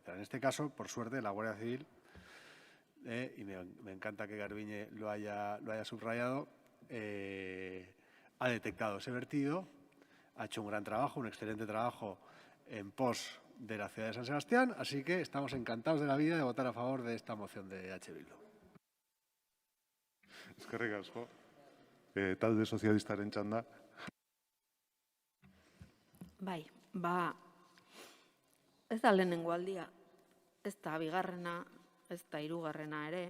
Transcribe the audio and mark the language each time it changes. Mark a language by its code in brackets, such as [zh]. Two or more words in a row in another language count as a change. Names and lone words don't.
[es] En este caso, por suerte, la Guardia Civil, y me encanta que Garbiñe lo haya subrayado, ha detectado ese vertido, ha hecho un gran trabajo, un excelente trabajo en pos de la ciudad de San Sebastián, así que estamos encantados de la vida de votar a favor de esta moción de EH Bildu. [eu] Eskerrik asko. Talde sozialistaren txanda. Bai, ez da lehenengo aldia, ez da bigarrena, ez da hirugarrena ere.